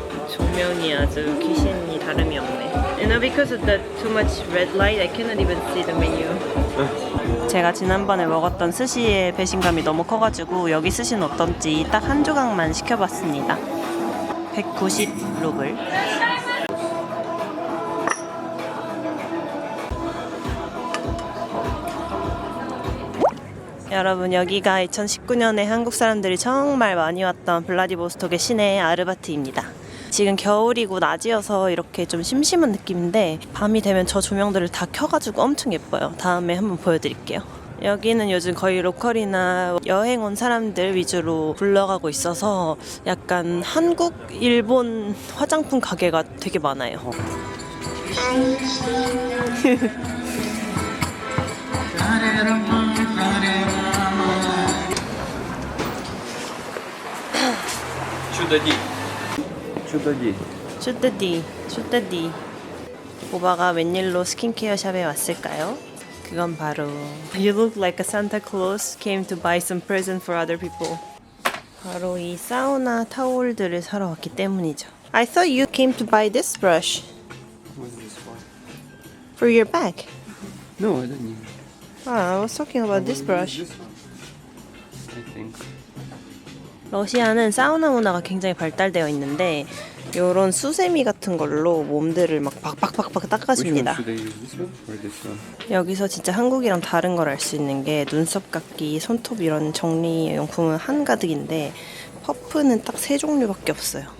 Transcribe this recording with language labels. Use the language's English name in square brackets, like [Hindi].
[Korean] 조명이 아주 귀신이 다름이 없네. [English] You know, because of the too much red light, I cannot even see the menu. [Korean] 제가 지난번에 먹었던 스시의 배신감이 너무 커가지고 여기 스시는 어떤지 딱 한 조각만 시켜봤습니다. 190루블. 여러분, 여기가 2019년에 한국 사람들이 정말 많이 왔던 블라디보스톡의 시내 아르바트입니다. 지금 겨울이고 낮이어서 이렇게 좀 심심한 느낌인데 밤이 되면 저 조명들을 다 켜가지고 엄청 예뻐요. 다음에 한번 보여드릴게요. 여기는 요즘 거의 로컬이나 여행 온 사람들 위주로 굴러가고 있어서 약간 한국, 일본 화장품 가게가 되게 많아요. [Russian] Чудо-ди. [Korean] 슈드디. 오바가 웬일로 스킨케어 샵에 왔을까요? 그건 바로 [English] You look like a Santa Claus came to buy some present for other people. [Korean] 바로 이 사우나 타올들을 사러 왔기 때문이죠. [English] I thought you came to buy this brush What's this for? for your back. No, I don't need. I was talking about this brush. This one. I think. [Korean] 러시아는 사우나 문화가 굉장히 발달되어 있는데 이런 수세미 같은 걸로 몸들을 막 박박박박 [English] Which one [Korean] 닦아줍니다. [English] should I use? This one or this one? [Korean] 여기서 진짜 한국이랑 다른 걸 알 수 있는 게 눈썹 깎기, 손톱 이런 정리용품은 한가득인데 퍼프는 딱 3종류밖에 없어요.